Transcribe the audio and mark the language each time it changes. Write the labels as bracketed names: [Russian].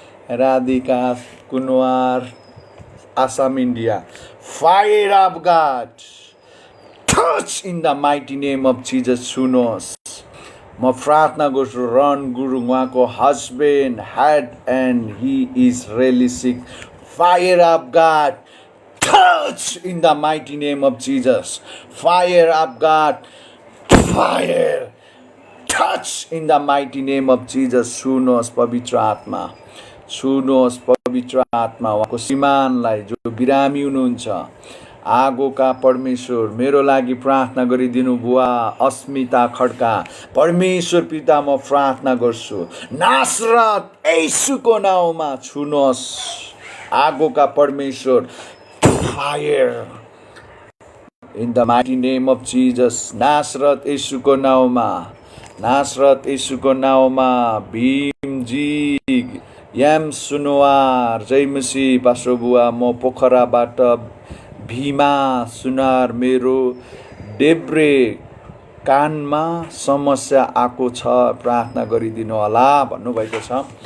[English] Radhika Kunwar, Assam India. Fire of God touch in the mighty name of Jesus. [Nepali] सुनोस् म प्रार्थना गर्छु. [English] रन गुरुङ उहाँको husband had and he is really sick. Fire of God touch in the mighty name of Jesus. Fire of God. Fire. Touch in the mighty name of Jesus. [Nepali] सुनोस् पवित्र आत्मा. सुनोस् पवित्र आत्मा. उहाँको श्रीमानलाई जो बिरामी हुनुहुन्छ आगोका परमेश्वर मेरो लागि प्रार्थना गरिदिनु बुवा अस्मिता खड्का। परमेश्वर पिता म प्रार्थना गर्छु नासरत येशूको नाउँमा छुनुहोस्। आगोका परमेश्वर [English] Fire in the mighty name of Jesus. [Nepali] नासरत येशूको नाउँमा, नासरत येशूको नाउँमा भीमजी याम सुनवार जय मसी पास्टर बुवा म पोखराबाट भीमा सुनार मेरो देब्रे कानमा समस्या आएको छ प्रार्थना गरिदिनु होला भन्नुभएको छ।